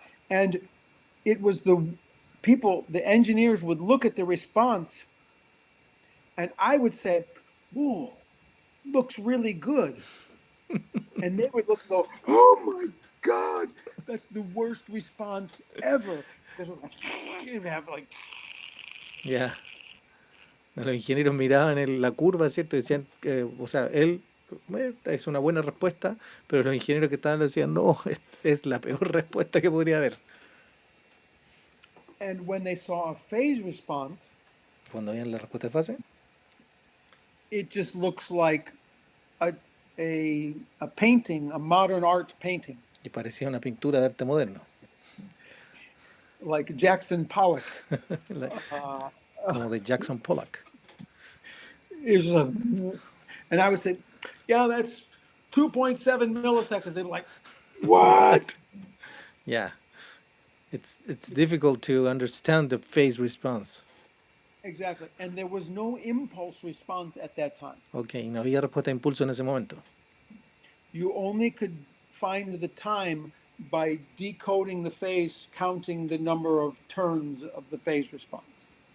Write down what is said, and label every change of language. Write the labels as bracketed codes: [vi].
[en] And it was the engineers would look at the response, and I would say, "Whoa, looks really good." And they would look and go, "Oh my God, that's the worst response ever." Because you'd have like, Yeah. [es] Los ingenieros miraban la curva, ¿cierto? Y decían, o sea, es una buena respuesta, pero los ingenieros que estaban decían, no, es la peor respuesta que podría haber. [en] and when they saw a phase response, [es] Cuando veían la respuesta de fase, [en] it just looks like a painting, a modern art painting, [es] y parecía una pintura de arte moderno, [en] like Jackson Pollock. [es] como de Jackson Pollock. [en] Is and I would say, yeah, that's 2.7 milliseconds. They're like, what? Yeah. It's difficult to understand the phase response. Exactly. And there was no impulse response at that time. [es] Ok, no había respuesta de impulso en ese momento. [en] You only could find the time by decoding the phase, counting the number of turns of the phase response.